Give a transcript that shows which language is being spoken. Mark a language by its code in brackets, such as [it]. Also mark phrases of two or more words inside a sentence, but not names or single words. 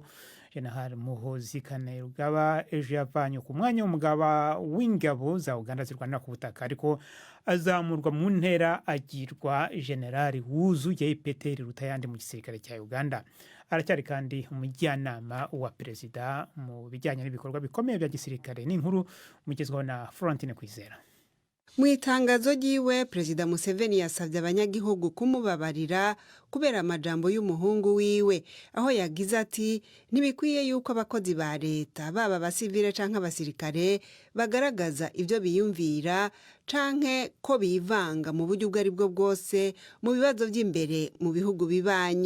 [rw] General Muhoozi Kainerugaba ejo yavanywe ku mwanya w'umugaba w'ingabo za Uganda zirwanira ku butaka, ariko azamurwa mu ntera agirwa generali wuzuye ipeti riruta ayandi mu gisirikare cya Uganda. Aracyari kandi umujyanama wa perezida mu bijyanye n'ibikorwa bikomeye bya gisirikare. Ni inkuru mugezwaho na Florentine Kwizera. [rn] Mu itangazo ryiwe, Perezida Museveni yasabye abanyagihugu kumubabarira kubera amajambo y'umuhungu wiwe, aho yagize ati ntibikwiye yuko abakozi ba leta baba abasivile canke abasirikare bagaragaza ibyo biyumvira canke ko bivanga mu buryo ubwo ari bwo bwose mu bibazo by'imbere mu bihugu bibanyi.